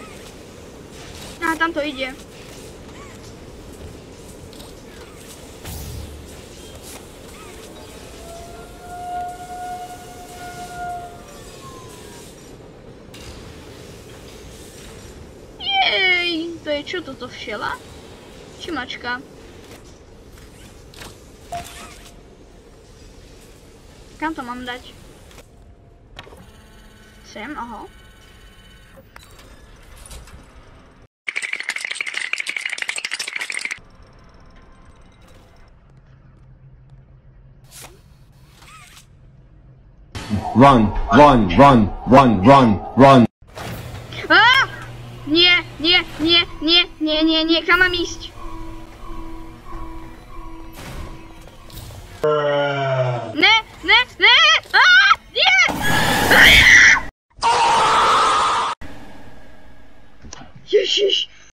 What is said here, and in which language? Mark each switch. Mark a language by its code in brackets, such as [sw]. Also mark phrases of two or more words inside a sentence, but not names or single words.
[sk] Aha, tam to ide. To je čo toto, všela? Či mačka? Kam to mám dať? Sem, aha. [en] Run, run, run, run, run, run. [sk] Nie, kam mám ísť? Ne! Nie! Ježiš!